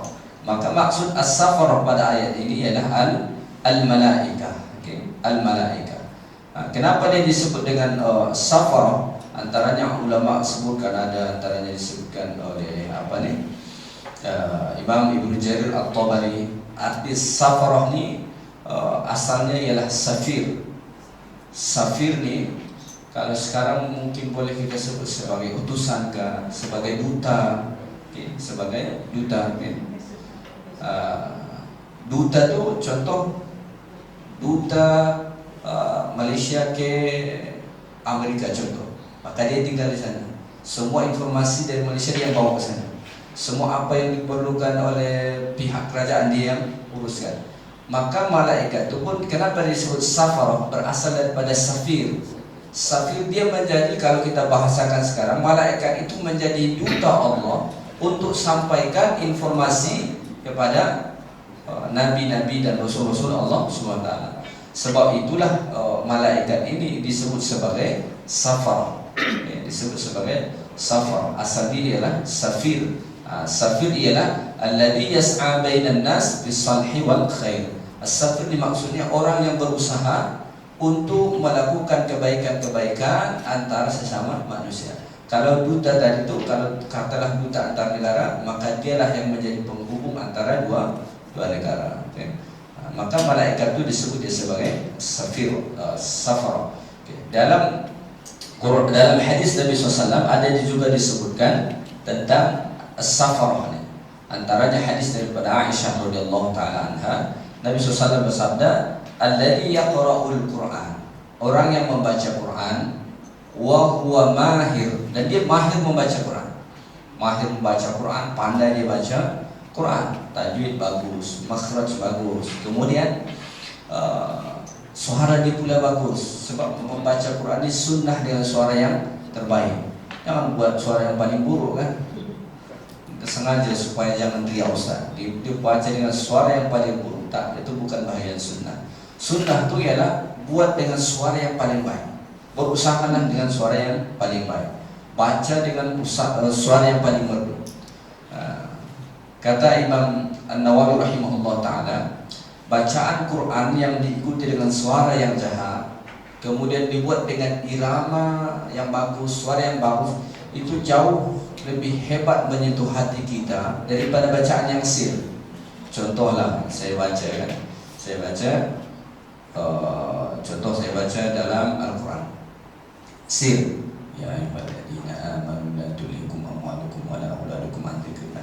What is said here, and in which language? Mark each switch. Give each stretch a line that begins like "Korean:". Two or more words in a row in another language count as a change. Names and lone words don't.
Malay: Maka maksud as-safara pada ayat ini ialah al-malaikah. Al-malaikah. Kenapa dia disebut dengan safara? Antaranya ulama sebutkan, ada antaranya disebutkan oleh Imam Ibnu Jarir At-Tabari, arti safarah ni asalnya ialah safir. Safir ni kalau sekarang mungkin boleh kita sebut sebagai utusan ke, sebagai duta, okay, sebagai duta. Okay. Duta tu contoh duta Malaysia ke Amerika contoh, maka dia tinggal di sana. Semua informasi dari Malaysia dia yang bawa ke sana. Semua apa yang diperlukan oleh pihak kerajaan dia yang uruskan. Maka malaikat itu pun kenapa disebut safarah, berasal daripada safir. Safir dia menjadi, kalau kita bahasakan sekarang, malaikat itu menjadi duta Allah untuk sampaikan informasi kepada nabi-nabi dan rasul-rasul Allah SWT. Sebab itulah malaikat ini disebut sebagai safar. Disebut sebagai safar. Asal dia ialah safir.
Arabic: Safir ialah الذي يسعى بين الناس بالصلح والخير.
Malay: As-safir dimaksudnya orang yang berusaha untuk melakukan kebaikan-kebaikan antara sesama manusia. Kalau duta tadi itu, kalau katalah duta antar negara, maka dialah yang menjadi penghubung antara dua negara. Okay. Maka malaikat itu disebut dia sebagai safir, safar. Okay. Dalam hadis Nabi SAW ada juga disebutkan tentang as-safarah. Antaranya hadis daripada Aisyah
Arabic: رضي الله تعالى عنها,
Malay: Nabi SAW bersabda,
Arabic: الذي يقرأ القرآن,
Malay: orang yang membaca Quran,
Arabic: وهو ماهر,
Malay: dan dia mahir membaca Quran. Mahir membaca Quran, pandai dia baca Quran, tajwid bagus, makhraj bagus, kemudian suara dia pula bagus. Sebab membaca Quran ini sunnah dengan suara yang terbaik. Jangan buat suara yang paling buruk kan. Sengaja supaya jangan riak Ustaz. Dia baca dengan suara yang paling buruk. Tak, itu bukan bahagian sunnah. Sunnah itu ialah buat dengan suara yang paling baik. Berusahalah dengan suara yang paling baik. Baca dengan suara yang paling merdu. Kata Imam An-Nawawi
Arabic: رحمه الله تعالى,
Malay: bacaan Quran yang diikuti dengan suara yang jahat, kemudian dibuat dengan irama yang bagus, suara yang bagus, itu jauh lebih hebat menyentuh hati kita daripada bacaan yang sir. Contohlah saya baca kan, contoh saya baca dalam Al-Quran sir,
Arabic: يا أيها الذين آمنوا لا تلهكم أموالكم ولا أولادكم عن ذكر الله.